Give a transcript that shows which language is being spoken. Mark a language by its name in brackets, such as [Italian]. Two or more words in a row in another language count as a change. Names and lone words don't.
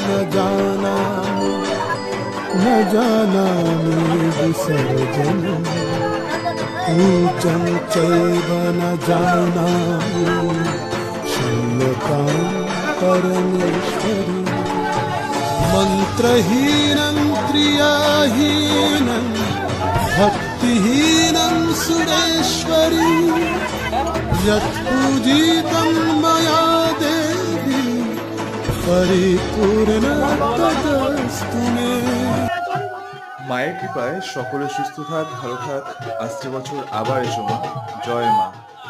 [Sanskrit] न जानामि विसर्जनम् पूजं चैव न जानामि शून्यतां परमेश्वरी मन्त्रहीनं क्रियाहीनं भक्तिहीनं सुरेश्वरी यत्पूजितं मया देवी परिपूर्ण तदस्तु मे। [Bangla] মায়ের কৃপায় সকলে সুস্থ থাক, ভালো থাক। আসছে বছর আবার এসো মা। জয় মা।